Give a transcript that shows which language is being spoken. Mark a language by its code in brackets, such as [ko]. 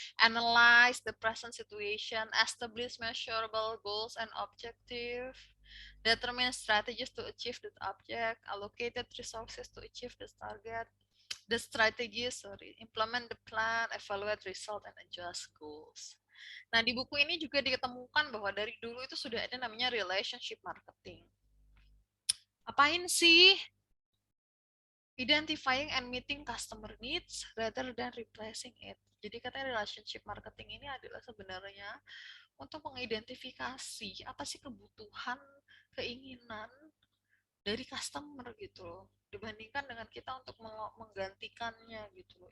[en] Analyze the present situation, establish measurable goals and objective, determine strategies to achieve that object, allocated resources to achieve this target, the strategies, implement the plan, evaluate result, and adjust goals. [id] Nah, di buku ini juga ditemukan bahwa dari dulu itu sudah ada namanya relationship marketing. Apain sih? [en] Identifying and meeting customer needs rather than replacing it. [id] Jadi katanya relationship marketing ini adalah sebenarnya untuk mengidentifikasi apa sih kebutuhan, keinginan dari customer gitu loh, dibandingkan dengan kita untuk menggantikannya gitu loh.